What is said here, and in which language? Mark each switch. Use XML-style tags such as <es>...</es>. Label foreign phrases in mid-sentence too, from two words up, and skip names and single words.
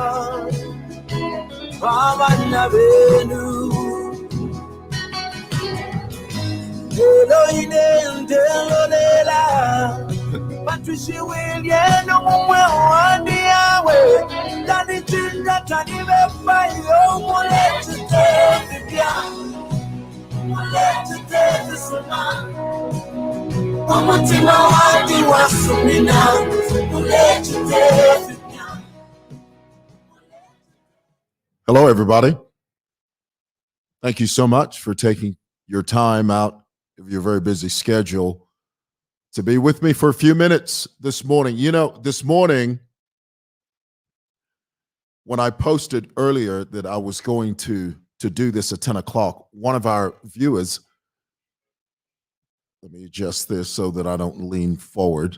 <bem>abana benu eloine ndelolela Patricia William Mwewa ni yawe Tani chinga tani mefa yo Mulete tefibia Mulete tefisuma Umutima wadi wasumina Mulete tefibia.</bem> <en>Hello, everybody. Thank you so much for taking your time out of your very busy schedule to be with me for a few minutes this morning. You know, this morning, when I posted earlier that I was going to do this at 10 o'clock, one of our viewers, let me adjust this so that I don't lean forward.</en>